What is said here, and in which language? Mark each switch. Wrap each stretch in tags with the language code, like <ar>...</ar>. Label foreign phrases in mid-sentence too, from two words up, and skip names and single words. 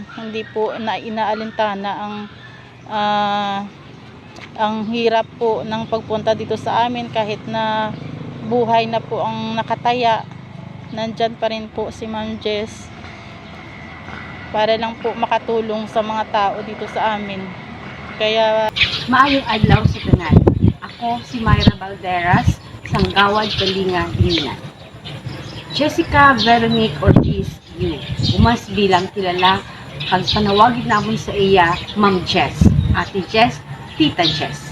<tl>Hindi po na inaalintana ang hirap po ng pagpunta dito sa amin, kahit na buhay na po ang nakataya. Nandyan pa rin po si Ma'am Jess para lang po makatulong sa mga tao dito sa amin. Kaya</tl> <hil>maayong adlaw sa tanan. Ako si Myra Balderas, Sanggawad, Kalinga, Lina. Jessica Veronique Ortiz Yu, umas bilang kilala kag panawagin namon sa iya Ma'am Jess, Ate Jess, Tita Jess.</hil>